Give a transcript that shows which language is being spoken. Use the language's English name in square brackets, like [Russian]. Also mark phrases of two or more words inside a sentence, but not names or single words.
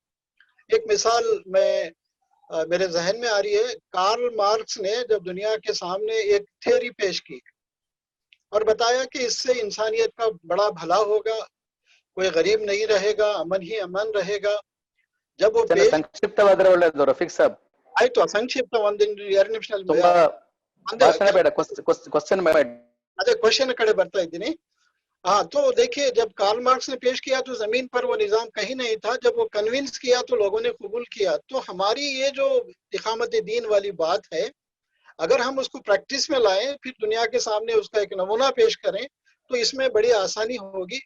[Hindi] एक मिसाल मेरे जहन में आ रही है. कार्ल मार्क्स ने जब दुनिया के सामने एक थ्योरी पेश की और बताया कि इससे इंसानियत का बड़ा भला होगा, कोई गरीब नहीं रहेगा, अमन ही अमन रहेगा. जब वो [Kannada] ಸಂಕ್ಷಿಪ್ತವಾದರೆ ಒಳ್ಳೆಯದು ರಫೀಕ್ ಸಾಬ್. ಆಯ್ತು, ಸಂಕ್ಷಿಪ್ತ ಒಂದು 2 ನಿಮಿಷದಲ್ಲಿ ತುಂಬಾ ಭಾಷಣ ಬೇಡ, ಕ್ವಶ್ಚನ್ ಬೇಡ. ಅದೇ ಕ್ವಶ್ಚನ್ ಕಡೆ ಬರ್ತಾ ಇದ್ದೀನಿ. [Hindi] हाँ, तो देखिए जब कार्ल मार्क्स ने पेश किया तो जमीन पर वो निजाम कहीं नहीं था. जब वो कन्विंस किया तो लोगों ने कबूल किया. तो हमारी ये जो इकामत दीन वाली बात है, अगर हम उसको प्रैक्टिस में लाएं, फिर दुनिया के सामने उसका एक नमूना पेश करें तो इसमें बड़ी आसानी होगी.